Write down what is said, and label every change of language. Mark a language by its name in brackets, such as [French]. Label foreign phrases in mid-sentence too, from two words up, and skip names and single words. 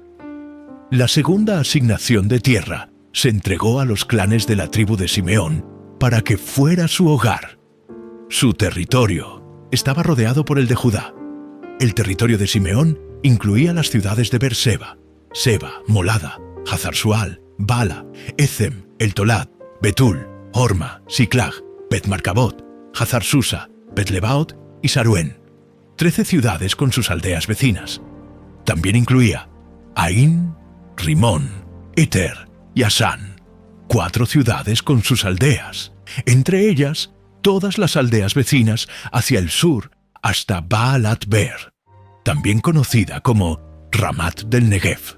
[Spanish] La segunda asignación de tierra se entregó a los clanes de la tribu de Simeón para que fuera su hogar. Su territorio estaba rodeado por el de Judá. El territorio de Simeón incluía las ciudades de Berseba, Seba, Molada, Hazar-Sual, Bala, Ezem, El Tolad, Betul, Horma, Siclag, Bet-Marcabot, Hazar-Susa, Bet-Lebaot y Saruén, 13 ciudades con sus aldeas vecinas. También incluía Aín, Rimón, Eter y Asán, 4 ciudades con sus aldeas, entre ellas todas las aldeas vecinas hacia el sur hasta Baalat-Ber, también conocida como Ramat del Negev.